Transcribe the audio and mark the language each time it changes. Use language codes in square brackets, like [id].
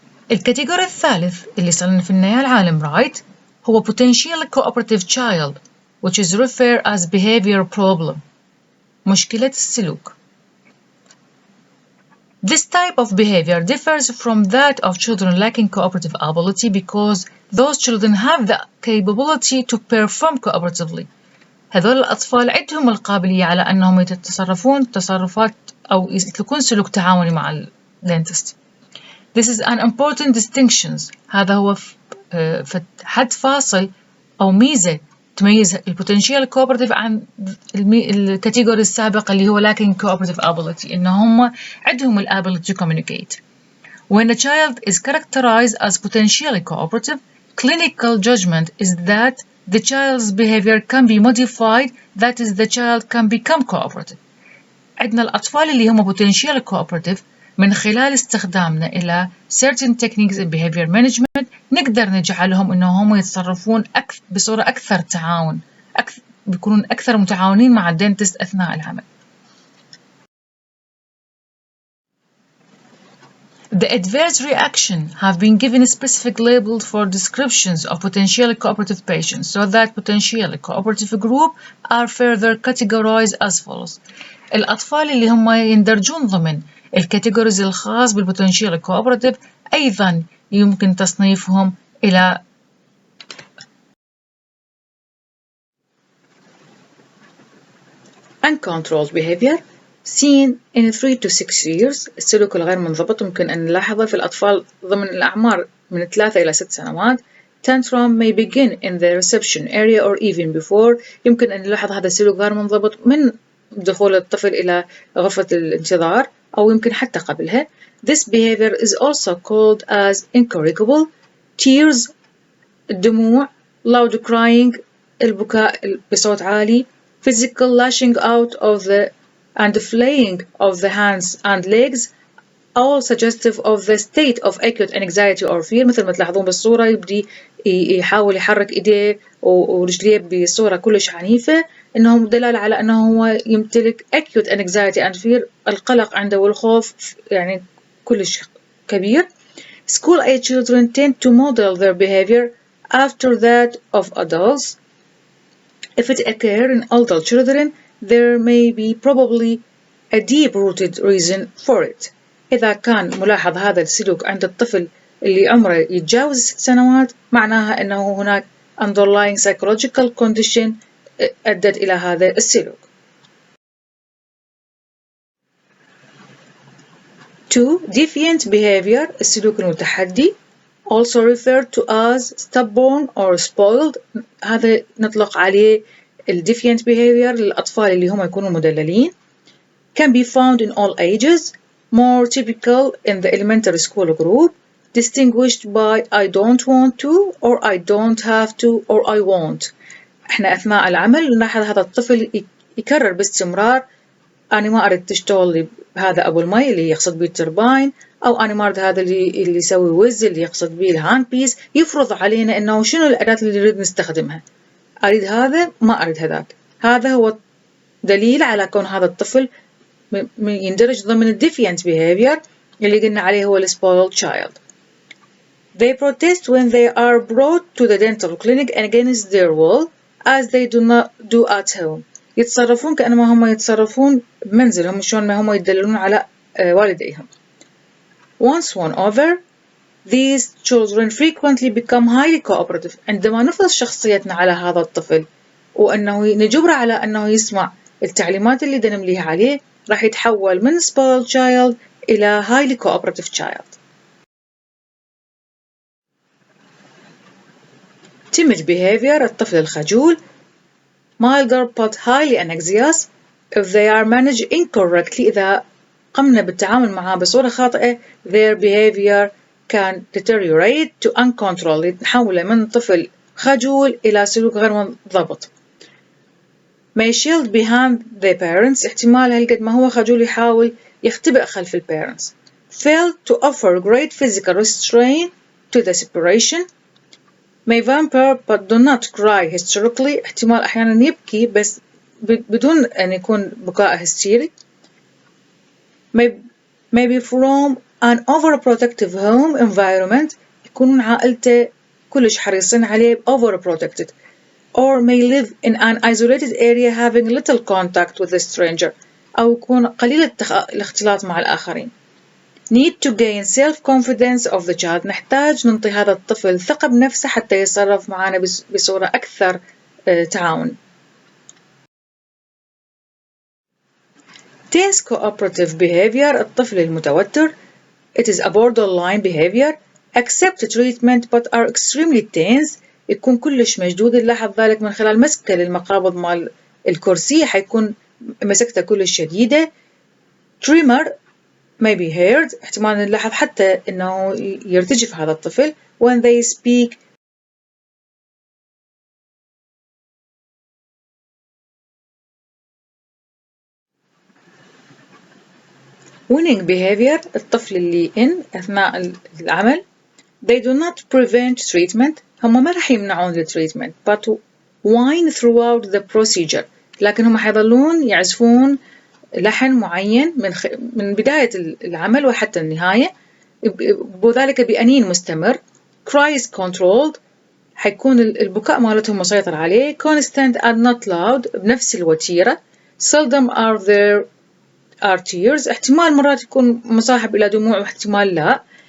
[ar] الكاتيجوري الثالث اللي صنفناه العالم رايت هو [en] potentially cooperative child which is referred as behavior problem [ar] مشكلة السلوك. [en] This type of behavior differs from that of children lacking cooperative ability because those children have the capability to perform cooperatively. [ar] هذول الأطفال عندهم القابلية على أنهم يتصرفون تصرفات أو يسلكون سلوك تعاوني مع الدنتست. [en] This is an important distinction. [ar] هذا هو حد فاصل أو ميزة تميز البوتنشيال كوبراتيف عن الكاتيجوري السابق اللي هو [en] lacking cooperative ability [ar] إنهم عندهم [en] ability to communicate. When a child is characterized as potentially cooperative, clinical judgment is that the child's behavior can be modified, that is the child can become cooperative. [ar] عندنا الأطفال اللي هم [en] potentially cooperative [ar] من خلال استخدامنا إلى [en] certain techniques in behavior management [ar] نقدر نجعلهم إنهم يتصرفون بصورة أكثر تعاون بيكونون أكثر متعاونين مع الدنتست أثناء العمل. [en] The adverse reaction have been given specific labels for descriptions of potentially cooperative patients so that potentially cooperative group are further categorized as follows. [ar] الأطفال اللي هم يندرجون ضمن الكاتيجوريز الخاص بالبوتنشيال كوبراتيف أيضا يمكن تصنيفهم إلى [en] uncontrolled behavior seen in 3 to 6 years. [ar] السلوك الغير منضبط ممكن أن نلاحظه في الأطفال ضمن الأعمار من 3 إلى 6 سنوات. [en] Tantrum may begin in the reception area or even before. [ar] يمكن أن نلاحظ هذا السلوك غير منضبط من دخول الطفل إلى غرفة الانتظار أو يمكن حتى قبلها. [en] This behavior is also called as incorrigible. Tears [ar] الدموع, [en] loud crying [ar] البكاء بصوت عالي, [en] physical lashing out of the and flaying of the hands and legs all suggestive of the state of acute anxiety or fear. [ar] مثل ما تلاحظون بالصورة يبدي يحاول يحرك إيديه ورجليه بصورة كلش عنيفة، إنهم دلالة على أنه هو يمتلك [en] acute anxiety and fear، [ar] القلق عنده والخوف يعني كلش كبير. [en] School age children tend to model their behavior after that of adults. If it occurs in adult children, there may be probably a deep-rooted reason for it. [ar] إذا كان ملاحظ هذا السلوك عند الطفل اللي عمره يتجاوز 6 سنوات، معناها أنه هناك [en] underlying psychological condition [ar] أدت إلى هذا السلوك. 2. [en] Defiant behavior، [ar] السلوك المتحدي، [en] also referred to as stubborn or spoiled. [ar] هذا نطلق عليه [en] defiant behavior [ar] للأطفال اللي هم يكونوا مدللين. [en] Can be found in all ages, more typical in the elementary school group, distinguished by I don't want to or I don't have to or I won't. [ar] احنا أثناء العمل نلاحظ هذا الطفل يكرر باستمرار أنا ما أريد تشتغل لي هذا أبو المي اللي يقصد به الترباين، أو أنا ما أريد هذا اللي يسوي وز اللي يقصد به الهاند بيس. يفرض علينا إنه شنو الأداة اللي نريد نستخدمها، أريد هذا ما أريد هذاك. هذا هو دليل على كون هذا الطفل يندرج ضمن [en] defiant behavior [ar] اللي قلنا عليه هو [en] spoiled child. They protest when they are brought to the dental clinic against their will as they do not do at home. [ar] يتصرفون كأنما هم يتصرفون بمنزلهم، شلون ما هم يدللون على والديهم. [en] Once won over, these children frequently become highly cooperative. [ar] عندما نفرض شخصيتنا على هذا الطفل وأنه نجبره على أنه يسمع التعليمات اللي نمليها عليه، راح يتحول من [en] spoiled child [ar] إلى [en] highly cooperative child. Timid behavior، [ar] الطفل الخجول، [en] milder but highly anxious. If they are managed incorrectly، [ar] إذا قمنا بالتعامل معها بصورة خاطئة، [en] their behavior can deteriorate to uncontrolled، [ar] نحوله من طفل خجول إلى سلوك غير منضبط. [en] may shield behind the parents، [ar] احتمال هالقد ما هو خجول يحاول يختبئ خلف parents. [en] fail to offer great physical restraint to the separation. may whimper but do not cry hysterically، [ar] احتمال أحيانا يبكي بس بدون أن يكون بكاء هستيري. [en] may be from an overprotective home environment، [ar] يكونون عائلته كلش حريصين عليه [en] overprotected. or may live in an isolated area having little contact with a stranger، [ar] أو يكون قليل الاختلاط مع الآخرين. [en] need to gain self-confidence of the child، [ar] نحتاج ننطي هذا الطفل ثقة بنفسه حتى يتصرف معنا بصورة أكثر تعاون. [en] tense cooperative behavior، [ar] الطفل المتوتر. [en] it is a borderline behavior accept treatment but are extremely tense، [ar] يكون كلش مشدود. نلاحظ ذلك من خلال مسكه للمقابض مال الكرسي، حيكون مسكته كلش شديدة. [en] tremor may be heard، [ar] احتمال نلاحظ حتى انه يرتجف هذا الطفل [en] when they speak. winning behavior، [ar] الطفل اللي أثناء العمل. [en] they do not prevent treatment، [ar] هم ما راح يمنعون التريتمنت [en] but whine throughout the procedure، [ar] لكن هم حيظلون يعزفون لحن معين من بداية العمل وحتى النهاية، وذلك بأنين مستمر. [en] cry is controlled، [ar] حيكون البكاء مالتهم مسيطر عليه. [en] constant and not loud، [ar] بنفس الوتيرة. [en] seldom are there are tears، [ar] احتمال مرات يكون مصاحب إلى دموع واحتمال لا.